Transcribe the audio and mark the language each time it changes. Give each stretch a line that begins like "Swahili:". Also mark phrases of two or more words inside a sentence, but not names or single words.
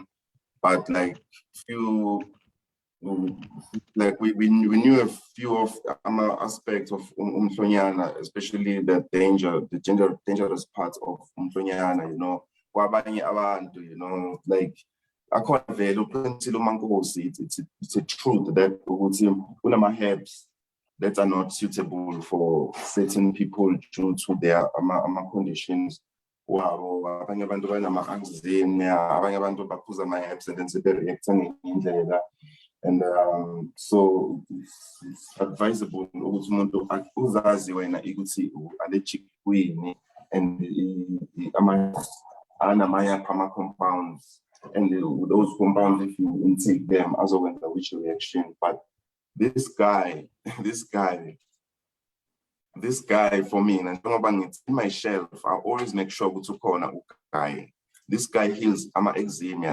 English: But like we knew a few of aspects of Mhlonyana, especially the dangerous parts of Mhlonyana, you know. You know, like it's a truth that herbs that are not suitable for certain people due to their conditions.
North Ndebele: Abanye abantu banama-anxiety, abanye abantu baphuza ama-herbs
English: and then
North Ndebele: sebereacta ngendlela.
English: And so it's advisable
North Ndebele: ukuthi umuntu uzazi wena ukuthi
English: allergic kuyini, and ama compounds, and those compounds, if you intake them, azokwenza which reaction. But this guy for me, and it's in my shelf, I always make sure to corner guy. This guy heals eczema.